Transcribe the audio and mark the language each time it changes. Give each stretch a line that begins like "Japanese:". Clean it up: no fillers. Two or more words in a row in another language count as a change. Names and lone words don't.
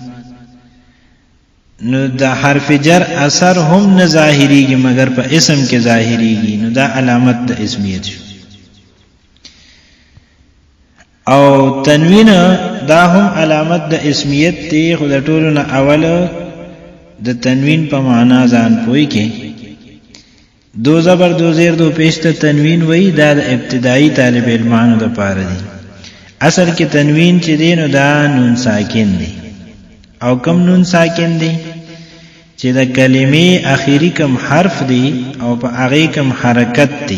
Pashto: نو دا حرف جر اثر هم نه ظاهريږي مگر په اسم کې ظاهريږي نو دا علامت د اسمیت شو. او تنوین دا هم علامت د اسمیت دی خو د ټولو نه اول د تنوین په معنا ځان پوي کې دو زبر دو زیر دو پیش ته تنوین وای دا د ابتدایي طالب علمانو د پاره دی. اصل کې تنوین چې دی نو دا نون ساکن دی او کم نون ساکن دی چې د کلمې اخیری کم حرف دی او په هغه کم حرکت دی.